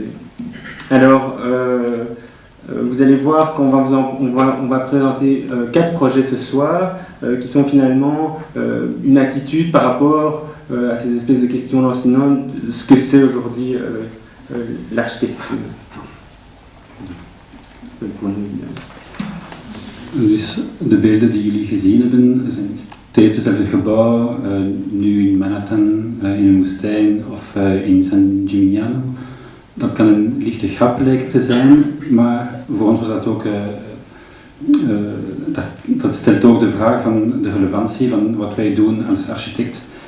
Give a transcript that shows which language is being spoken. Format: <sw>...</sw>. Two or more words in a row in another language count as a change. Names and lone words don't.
<fr>Alors, vous allez voir qu'on va présenter 4 projets ce soir, qui sont finalement une attitude par rapport à ces espèces de questions lancinantes, de ce que c'est aujourd'hui l'architecture.</fr> <nl>Dus de beelden die jullie gezien hebben zijn steeds hetzelfde gebouw, nu in Manhattan, in een woestijn of in San Gimignano. Dat kan een lichte grap lijken te zijn, maar voor ons was dat ook, dat stelt ook de vraag van de relevantie van wat wij doen als architect.</nl>